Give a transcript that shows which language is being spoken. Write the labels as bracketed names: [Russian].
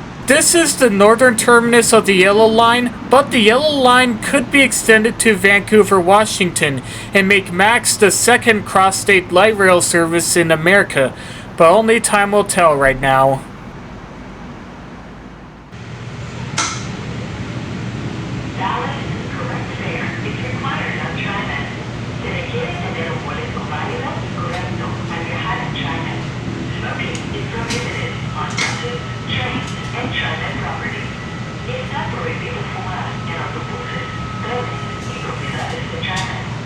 [English] This is the northern terminus of the Yellow Line, but the Yellow Line could be extended to Vancouver, Washington, and make MAX the second cross-state light rail service in America, but only time will tell right now. Dalles, correct fare is required on TriMet. [Spanish] Se requiere tener un boleto válido y correcto al viajar en TriMet. [English] Smoking is prohibited on buses, trains, and TriMet property. [Spanish] Está prohibido fumar en autobuses, trenes y propiedades de TriMet.